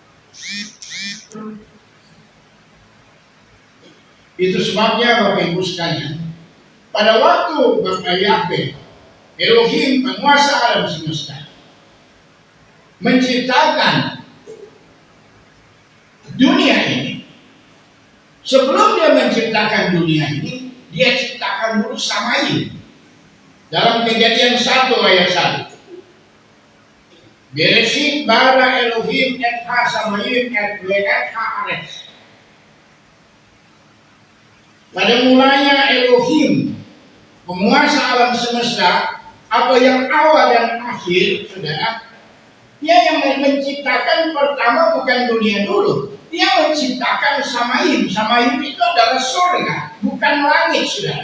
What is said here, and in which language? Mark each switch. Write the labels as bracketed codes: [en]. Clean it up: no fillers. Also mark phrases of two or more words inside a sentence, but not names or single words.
[id] Itu sebabnya Bapak Ibu sekalian, pada waktu Bapak Yahweh, Elohim penguasa alam semesta, menciptakan dunia ini, sebelum dia menciptakan dunia ini, dia ciptakan dulu Samayim. Dalam Kejadian 1 ayat 1. [he] בראשית ברא אלהים את השמים את הארץ. [id] Pada mulanya Elohim, penguasa alam semesta, apa yang awal dan akhir, saudara, dia yang menciptakan pertama bukan dunia dulu. Dia menciptakan Samayim. Samayim itu adalah surga, bukan langit, saudara.